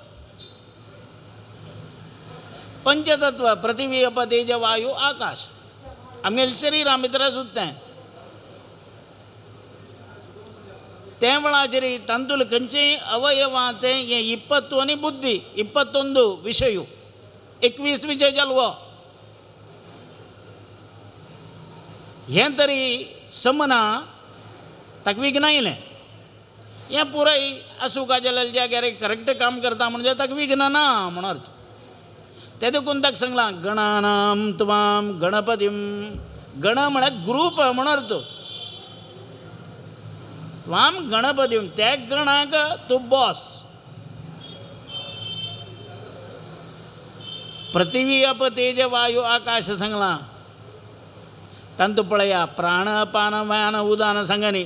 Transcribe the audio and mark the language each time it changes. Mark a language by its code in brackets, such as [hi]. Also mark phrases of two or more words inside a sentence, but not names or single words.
[kok] पंचतत्व पृथ्वी अप तेज वायु आकाश आमगेलें शरिरा भितर सुद्दां त्या वेळाचेर तांतूंत खंयचेय अवयवां तें हें 20 आनी बुद्धी 21 विशय 21 विशय जालो हें तरी समना ताका विघ्नायलें. हें पुराय आसूं का जाल्यार ज्या घरांत करेक्ट काम करता म्हणजे ताका विघ्न ना म्हण अर्थ. ते देखून ताका सांगलां [sa] गणानां त्वां गणपतीम. [kok] गण म्हळ्यार ग्रूप म्हण अर्थ. [sa] त्वां गणपतीम, [kok] त्या गणाक तूं बॉस. पृथ्वी अप तेज वायू आकाश सांगलां. तांतू पळया प्राण अपान व्यान उदान सांगनी.